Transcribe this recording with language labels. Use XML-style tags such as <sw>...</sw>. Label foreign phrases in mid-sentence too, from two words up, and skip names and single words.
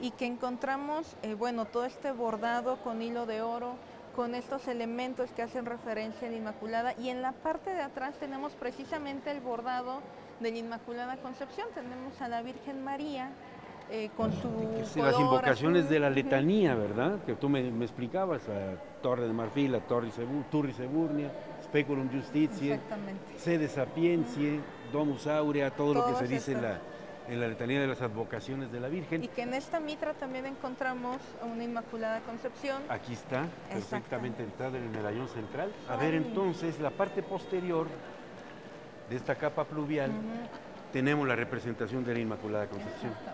<es>Y que encontramos, bueno, todo este bordado con hilo de oro, con estos elementos que hacen referencia a la Inmaculada, y en la parte de atrás tenemos precisamente el bordado de la Inmaculada Concepción. Tenemos a la Virgen María con su Las color invocaciones azul. de la letanía, ¿verdad? Que tú me explicabas, a Torre de Marfil, a</es> <la>Turri Seburnia, Speculum Justitiae,</la> <es>Exactamente.</es> <la>Sede Sapientiae, Domus Aurea,</la> <es>todo lo que se dice Todos en la letanía de las advocaciones de la Virgen. Y que en esta mitra también encontramos una Inmaculada Concepción. Aquí está, perfectamente entrada en el medallón central. A Ay. ver, entonces, la parte posterior de esta capa pluvial, tenemos la representación de la Inmaculada Concepción.</es>